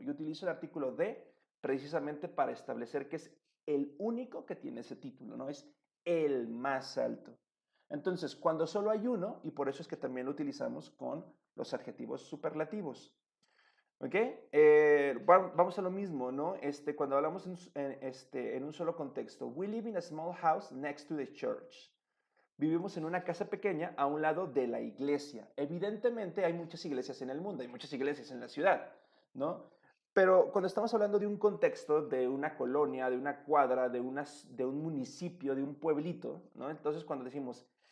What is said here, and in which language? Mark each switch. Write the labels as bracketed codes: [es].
[es] Yo utilizo el artículo de precisamente para establecer que es el único que tiene ese título, ¿no? Es el más alto. Entonces, cuando solo hay uno, y por eso es que también lo utilizamos con los adjetivos superlativos. ¿Ok? Vamos a lo mismo, ¿no? Cuando hablamos en un solo contexto. [en] We live in a small house next to the church. [es] Vivimos en una casa pequeña a un lado de la iglesia. Evidentemente hay muchas iglesias en el mundo, hay muchas iglesias en la ciudad, ¿no? Pero cuando estamos hablando de un contexto, de una colonia, de una cuadra, de un municipio, de un pueblito, ¿no? Entonces cuando decimos,